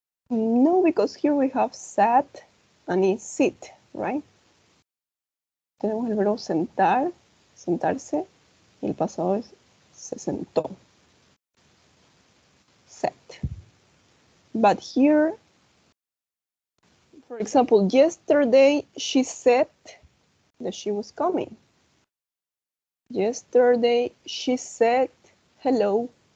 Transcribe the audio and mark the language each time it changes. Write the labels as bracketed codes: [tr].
[en] No, because here we have sat and it's sit, right? [es] Tenemos el verbo sentar, sentarse, y el pasado es se sentó. [en] Sat. But here, for example, yesterday she said that she was coming. Yesterday she said hello.